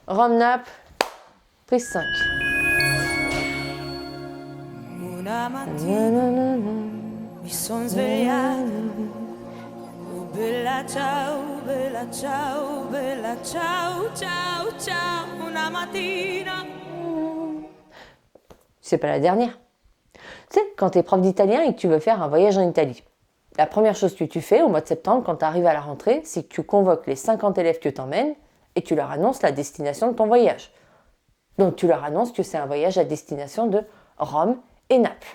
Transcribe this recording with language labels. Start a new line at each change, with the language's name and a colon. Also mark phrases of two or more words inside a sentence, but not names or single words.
French: Rome, Naples, prise 5.
Italian: Una mattina mi son svegliata. Oh bella ciao, bella ciao, bella ciao, ciao, ciao. Una mattina.
French: C'est pas la dernière. Tu sais, quand tu es prof d'italien et que tu veux faire un voyage en Italie, la première chose que tu fais au mois de septembre, quand tu arrives à la rentrée, c'est que tu convoques les 50 élèves que tu emmènes et tu leur annonces la destination de ton voyage. Donc tu leur annonces que c'est un voyage à destination de Rome et Naples.